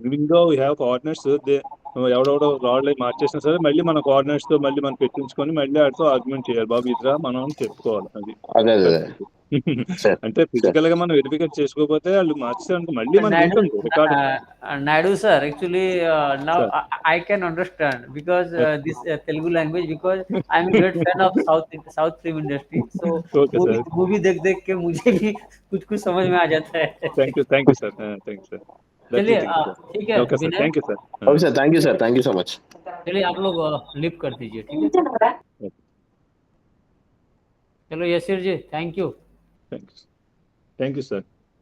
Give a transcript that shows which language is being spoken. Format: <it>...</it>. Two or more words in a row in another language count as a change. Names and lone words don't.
<en>Evening we have coordinates</en> <te>ఎవడెవడో రాళ్ళు మార్చేసినా సరే మళ్ళీ మన కోఆర్డినేట్స్ తో మళ్ళీ మనం పెట్టించుకొని మళ్ళీ వాటితో ఆర్గ్యుమెంట్ చేయాలి బాబు ఇదిరా మనం అని చెప్పుకోవాలి అది అదే అదే అదే. పరిస్థితి సార్ అంటే సార్ ఫిజికల్ గా మనం వెరిఫికేట్ చేసుకోకపోతే వాళ్ళు మార్చేసారంటే మళ్ళీ మనకి</te> <en>Naidu, ఉంటుంది రికార్డ్ Naidu sir, actually now సార్ I can understand because this Telugu language, because I'm a great fan of South film industry. So Okay sir</en> <hi>मूवी देख के मुझे भी कुछ समझ में आ जाता है।</hi> <en>Thank you sir thank you sir that's the</en> <hi>चलिए,</hi> <en>thing sir</en> <hi>ठीक है</hi> <en>Okay sir</en> <hi>विनय,</hi> <en>Thank you sir Okay sir. Thank you sir. Thank you so much.</en> <hi>चलिए आप लोग लिप कर दीजिए, ठीक है। चलो यशीर जी,</hi> <en>Thank you. Thank you sir</en>